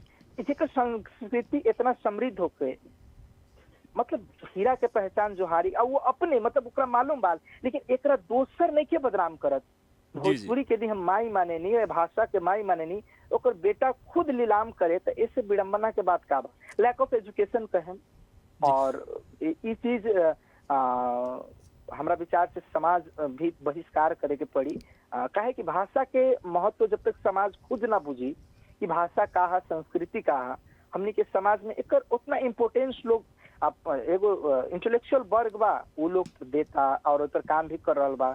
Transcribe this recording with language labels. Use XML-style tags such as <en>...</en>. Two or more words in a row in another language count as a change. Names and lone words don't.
<bho>इसका संस्कृति इतना समृद्ध होके मतलब हीरा के पहचान जोहारी और वो अपने मतलब ओकरा मालूम बा, लेकिन एकरा दोसर नहीं के बदनाम करत। भोजपुरी के दी हम माई माने नहीं, भाषा के माई माने नहीं, ओकर बेटा खुद नीलाम करे तो इससे विडम्बना के बात का बा।</bho> <en>lack of education</en> <bho>कहें और ये चीज हमरा विचार से समाज भी बहिष्कार करे के पड़ी। काहे कि भाषा के महत्व जब तक समाज खुद ना बुझी कि भाषा का है, संस्कृति का है, हमनी के समाज में एकर उतना इम्पोर्टेंस लोग एगो इंटेलेक्चुअल वर्ग बा वो लोग देता और उतर काम भी कर रहा बा।</bho>